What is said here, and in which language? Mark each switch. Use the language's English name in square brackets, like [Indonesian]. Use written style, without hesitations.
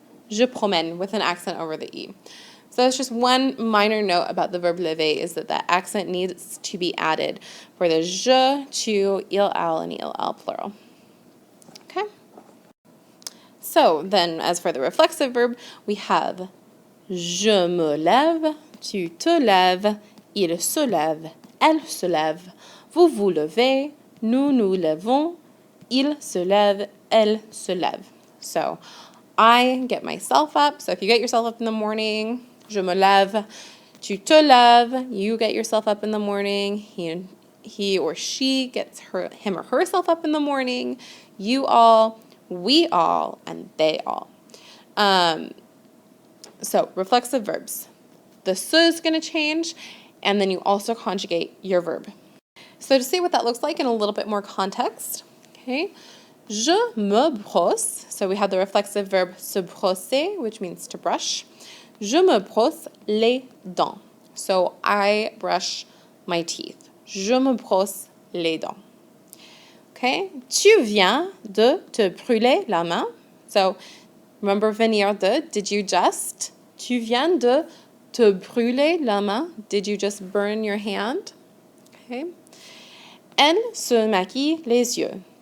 [French] Je promène [English] with an accent over the E. So that's just one minor note about the verb lever is that that accent needs to be added for the je, tu, il, and il plural. Okay? So then as for the reflexive verb, we have [French] je me lève, tu te lèves, il se lève, elle se lève, vous vous levez, nous nous levons, il se lève, elle se lève. [English] So I get myself up. So if you get yourself up in the morning, [French] je me lève, tu te lèves, [English] you get yourself up in the morning, he or she gets him or herself up in the morning, you all, we all, and they all. So reflexive verbs. The se is going to change, and then you also conjugate your verb. So to see what that looks like in a little bit more context, okay, [French] je me brosse. [English] So we have the reflexive verb se brosser, which means to brush. [French] Je me brosse les dents. [English] So I brush my teeth. [French] Je me brosse les dents. Okay, tu viens de te brûler la main. [English] So remember venir de, did you just? [French] Tu viens de te brûler la main. [English] Did you just burn your hand? Okay. [French] Elle se maquille les yeux.